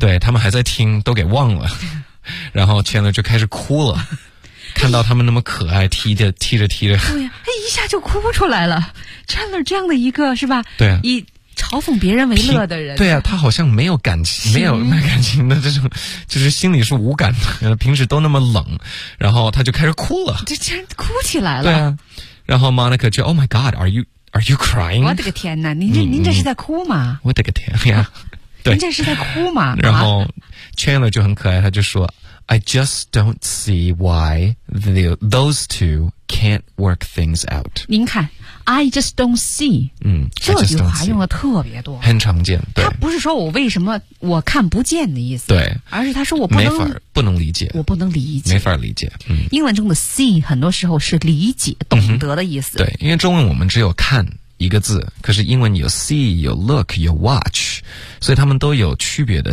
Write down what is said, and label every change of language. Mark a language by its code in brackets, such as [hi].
[zh] 对，他们还在听都给忘了，然后 Chandler 就开始哭了看到他们那么可爱，踢着踢着对呀，哎，一下就哭出来了。 Chandler 这样的一个是吧，对啊，以嘲讽别人为乐的人，对啊，他好像没有感情，没有感情的这种，就是心里是无感的，平时都那么冷，然后他就开始哭了，就竟然哭起来了，对啊，然后 [en] Monica 就 Oh my God, are you crying? [zh] 我的个天哪，您这是在哭吗？我的个天呀，对，您这是在哭吗？然后 Chandler 就很可爱，他就说 [en] I just don't see why those two can't work things out. [zh] 您看。 [en] I just don't see. [zh] 这句话用的特别多，很常见。对，他不是说我为什么我看不见的意思，对，而是他说我不能理解，我不能理解，没法理解。嗯，英文中的 see 很多时候是理解、懂得的意思。对，因为中文我们只有看一个字，可是英文有 see、有 look、有 watch， 所以他们都有区别的。